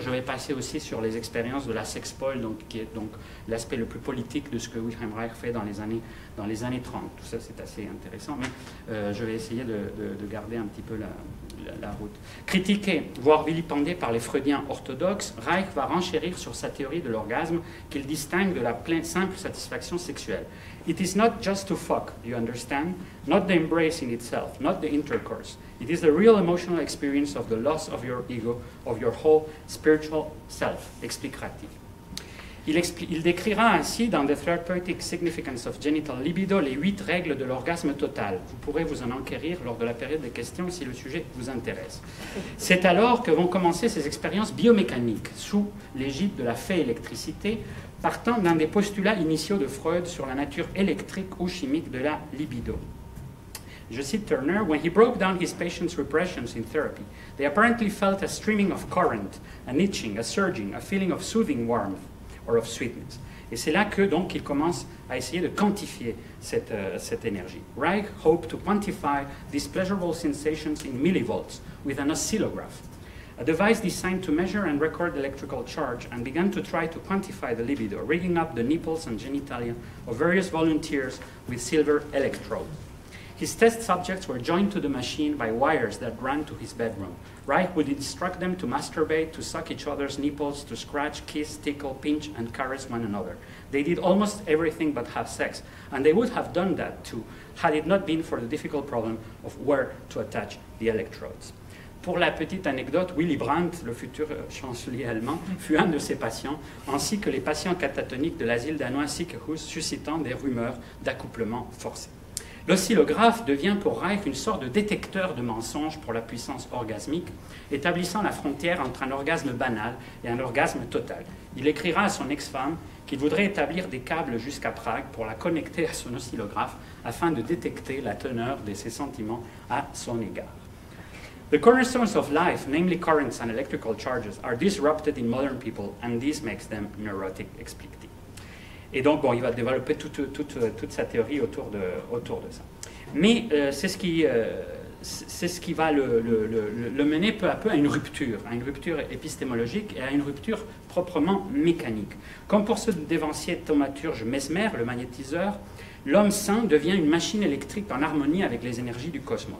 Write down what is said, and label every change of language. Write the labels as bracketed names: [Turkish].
[French] Je vais passer aussi sur les expériences de la sexpole, donc, qui est donc l'aspect le plus politique de ce que Wilhelm Reich fait dans les années 30. Tout ça c'est assez intéressant, mais je vais essayer de garder un petit peu la route. Critiqué, voire vilipendé par les freudiens orthodoxes, Reich va renchérir sur sa théorie de l'orgasme qu'il distingue de la simple satisfaction sexuelle. [English] It is not just to fuck, you understand? Not the embrace in itself, not the intercourse. It is the real emotional experience of the loss of your ego, of your whole spiritual self, [French] expliquera-t-il. Il décrira ainsi dans The Therapeutic Significance of Genital Libido les 8 règles de l'orgasme total. Vous pourrez vous en enquérir lors de la période des questions si le sujet vous intéresse. C'est alors que vont commencer ces expériences biomécaniques sous l'égide de la fée électricité, partant d'un des postulats initiaux de Freud sur la nature électrique ou chimique de la libido. Je cite [English] Turner, when he broke down his patients' repressions in therapy, they apparently felt a streaming of current, an itching, a surging, a feeling of soothing warmth or of sweetness. [French] Et c'est là que donc il commence à essayer de quantifier cette énergie. [English] Reich hoped to quantify these pleasurable sensations in millivolts with an oscillograph, a device designed to measure and record electrical charge, and began to try to quantify the libido, rigging up the nipples and genitalia of various volunteers with silver electrodes. His test subjects were joined to the machine by wires that ran to his bedroom. Reich would instruct them to masturbate, to suck each other's nipples, to scratch, kiss, tickle, pinch, and caress one another. They did almost everything but have sex, and they would have done that too, had it not been for the difficult problem of where to attach the electrodes. [French] Pour la petite anecdote, Willy Brandt, le futur chancelier allemand, fut un de ses patients, ainsi que les patients catatoniques de l'asile danois Sickehus, suscitant des rumeurs d'accouplement forcé. L'oscillographe devient pour Reich une sorte de détecteur de mensonges pour la puissance orgasmique, établissant la frontière entre un orgasme banal et un orgasme total. Il écrira à son ex-femme qu'il voudrait établir des câbles jusqu'à Prague pour la connecter à son oscillographe afin de détecter la teneur de ses sentiments à son égard. [English] The cornerstones of life, namely currents and electrical charges, are disrupted in modern people, and this makes them neurotic, [French] explique-t-il. Et donc, bon, il va développer toute sa théorie autour de ça. Mais c'est ce qui va le mener peu à peu à une rupture épistémologique et à une rupture proprement mécanique. Comme pour ce dévancier thaumaturge Mesmer, le magnétiseur, l'homme sain devient une machine électrique en harmonie avec les énergies du cosmos.